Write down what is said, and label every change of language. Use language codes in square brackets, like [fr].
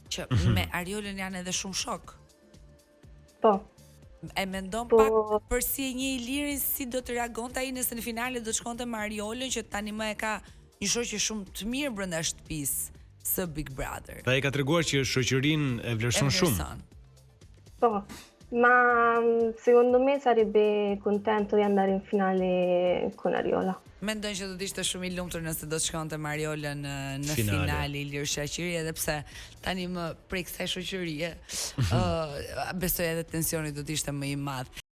[sq] Që me Arjolën janë edhe shumë shok. Po. E mendon pak për si e një Ilirin, si do të reagonte ai nëse në finale do të shkonte me Arjolën, që tani më e ka një shoqë shumë të mirë brenda shtëpisë së Big Brother. Dhe ai ka treguar që shoqërinë e vlerëson shumë. [it] Po, ma secondo me sarebbe contento di andare in finale con Arjola. [sq] Mendoj që do të ishte shumë i lumtur nëse do të shkonte me Arjolën në finale Ilir Shaqiri, edhe pse tani më prej kësaj shoqërie besoj edhe tensioni do të ishte më i madh.